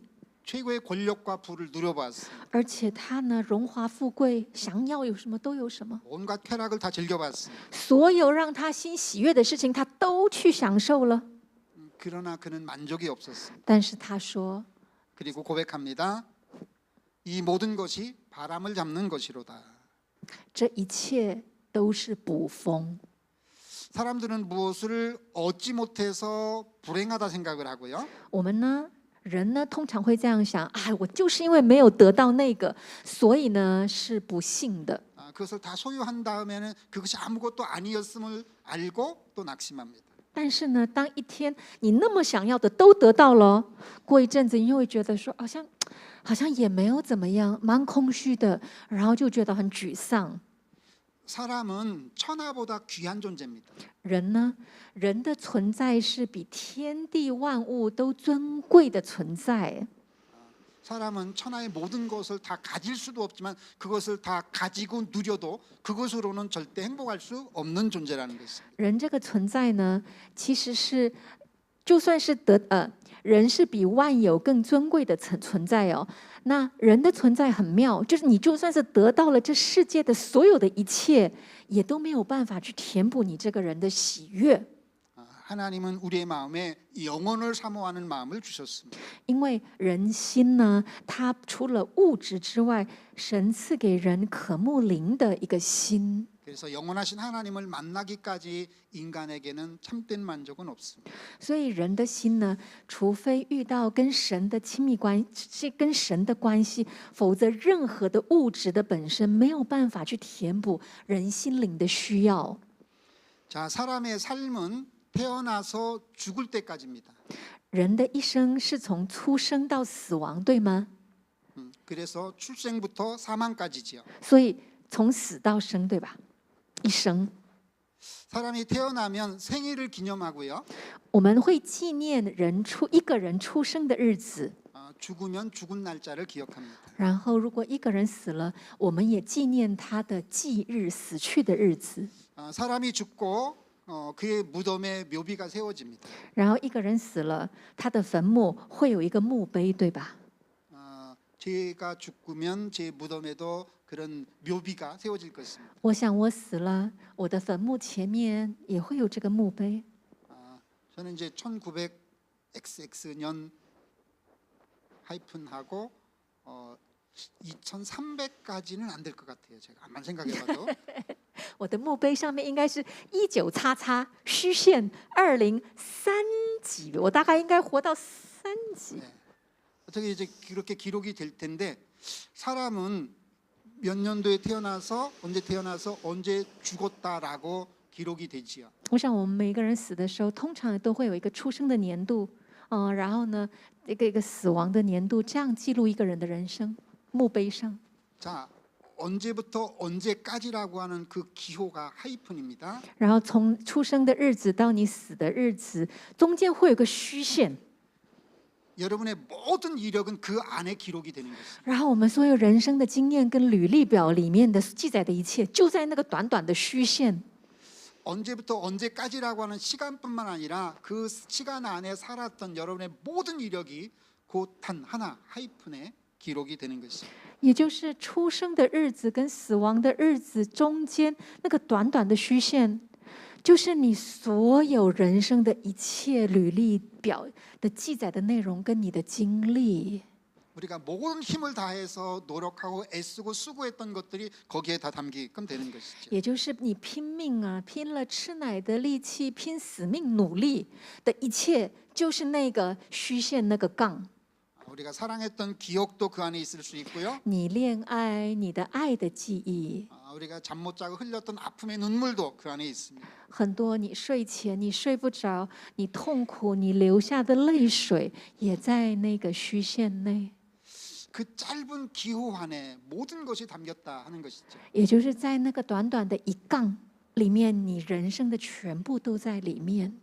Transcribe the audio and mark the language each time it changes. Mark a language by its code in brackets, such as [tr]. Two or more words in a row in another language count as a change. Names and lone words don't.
[ko] 최고의 권력과 부를 누려봤습니다. [zh] 而且他呢荣华富贵，想要有什么都有什么， [ko] 온갖 쾌락을 다 즐겨봤습니다. [zh] 所有让他心喜悦的事情，他都去享受了。 [ko] 그러나 그는 만족이 없었습니다. [zh] 但是他说， [ko] 그리고 고백합니다. 이 모든 것이 바람을 잡는 것이로다. [zh] 这一切都是捕风。 [ko] 사람들은 무엇을 얻지 못해서 불행하다 생각을 하고요. [zh] 我们呢，人呢，通常会这样想：哎，我就是因为没有得到那个，所以呢是不幸的。 [ko] 그것을 다 소유한 다음에는 그것이 아무것도 아니었음을 알고 또 낙심합니다. [zh] 但是呢，当一天你那么想要的都得到了，过一阵子你又会觉得说，好像也没有怎么样，蛮空虚的，然后就觉得很沮丧。 [ko] 사람은 천하보다 귀한 존재입니다. [zh] 人呢，人的存在是比天地万物都尊贵的存在。 [ko] 사람은 천하의 모든 것을 다 가질 수도 없지만 그것을 다 가지고 누려도 그것으로는 절대 행복할 수 없는 존재라는 것입니다. [zh] 人这个存在呢，其实是就算是人是比万有更尊贵的存在哦。那人的存在很妙，就是你就算是得到了这世界的所有的一切，也都没有办法去填补你这个人的喜悦。 [ko] 하나님은 우리의 마음에 영혼을 사모하는 마음을 주셨습니다. [zh] 因为人心呢，它除了物质之外，神赐给人渴慕灵的一个心。 [ko] 그래서 영원하신 하나님을 만나기까지 인간에게는 참된 만족은 없습니다. [zh] 所以人的心呢，除非遇到跟神的亲密关系、跟神的关系，否则任何的物质的本身没有办法去填补人心灵的需要。 [ko] 자, 사람의 삶은 태어나서 죽을 때까지입니다. [zh] 人的一生是从出生到死亡，对吗？ [ko] 그래서 출생부터 사망까지지요. [zh] 所以从死到生，对吧？一生， [ko] 사람이 태어나면 생일을 기념하고요. [zh] 我们会纪念一个人出生的日子， [ko] 죽으면 죽은 날짜를 기억합니다. [zh] 然后如果一个人死了，我们也纪念他的忌日，死去的日子。 [ko] 사람이 죽고 그의 무덤에 묘비가 세워집니다. [zh] 然后一个人死了，他的坟墓会有一个墓碑，对吧？ [ko] 제가 죽으면 제 무덤에도 그런 묘비가 세워질 것입니다. [zh] 我想我死了，我的坟墓前面也会有这个墓碑。 [ko] 저는 이제 1900XX 년 하이픈하고 2300까지는 안 될 것 같아요. 제가 아무리 생각해봐도. [zh] 我的墓碑上面应该是19XX虚线2030几，我大概应该活到3几。 [ko] 어떻게 이제 그렇게 기록이 될 텐데 사람은 몇 년도에 태어나서 언제 죽었다라고 기록이 되지요. [zh] 我想我们每个人死的时候，通常都会有一个出生的年度，然后呢，一个死亡的年度，这样记录一个人的人生。墓碑上， [ko] 자, 언제부터 언제까지라고 하는 그 기호가 하이픈입니다. [zh] 然后从出生的日子到你死的日子，中间会有个虚线。 [ko] 여러분의 모든 이력은 그 안에 기록이 되는 것입니다. [zh] 然后我们所有人生的经验跟履历表里面的记载的一切，就在那个短短的虚线。 [ko] 언제부터 언제까지라고 하는 시간뿐만 아니라 그 시간 안에 살았던 여러분의 모든 이력이 곧 단 하나 하이픈에 기록이 되는 것입니다. [zh] 也就是出生的日子跟死亡的日子中间那个短短的虚线，就是你所有人生的一切履历表的记载的内容跟你的经历。 [ko] 우리가 모든 힘을 다해서 노력하고 애쓰고 수고했던 것들이 거기에 다 담기게끔 되는 것이죠. [zh] 也就是你拼命啊，拼了吃奶的力气，拼死命努力的一切，就是那个虚线那个杠。 [ko] 우리가 사랑했던 기억도 그 안에 있을 수 있고요. [zh] 你恋爱，你的爱的记忆， [ko] 우리가 잠 못 자고 흘렸던 아픔의 눈물도 그 안에 있습니다. [zh] 很多你睡前你睡不着，你痛苦，你流下的泪水，也在那个虚线内。 [ko] 그 짧은 기호 안에 모든 것이 담겼다 하는 것이죠. [zh] 也就是在那个短短的一杠里面，你人生的全部都在里面。